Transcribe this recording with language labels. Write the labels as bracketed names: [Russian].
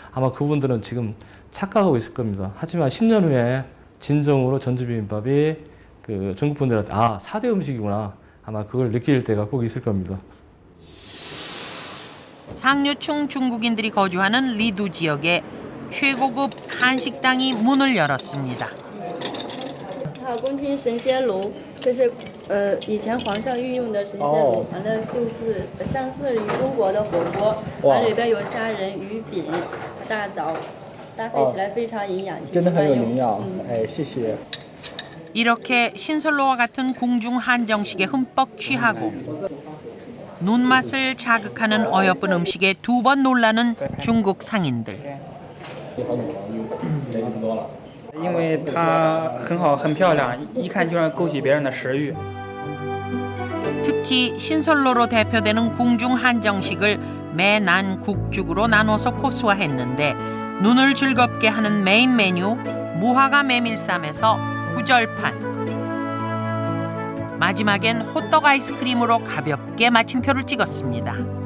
[Korean] 아마 그분들은 지금 착각하고 있을 겁니다. 하지만 10년 후에 진정으로 전주 비빔밥이 그 중국 분들한테 4대 음식이구나. 아마 그걸 느낄 때가 꼭 있을 겁니다. 상류층 중국인들이 거주하는 리두 지역에 최고급 한식당이 문을 열었습니다. [Chinese] 宫廷神仙炉，这是以前皇上御用的神仙炉，完了就是相似于中国的火锅，完里边有虾仁、鱼饼、大枣，搭配起来非常营养，真的很有营养。哎，谢谢。 [Korean] 이렇게 신선로와 같은 궁중 한정식에 흠뻑 취하고 눈맛을 자극하는 어여쁜 음식에 두 번 놀라는 중국 상인들. [Chinese] 因为它很好，很漂亮，一看就让勾起别人的食欲。 [Korean] 특히 신선로로 대표되는 궁중 한정식을 매난 국죽으로 나눠서 코스화했는데 눈을 즐겁게 하는 메인 메뉴 무화과 메밀쌈에서 구절판. 마지막엔 호떡 아이스크림으로 가볍게 마침표를 찍었습니다.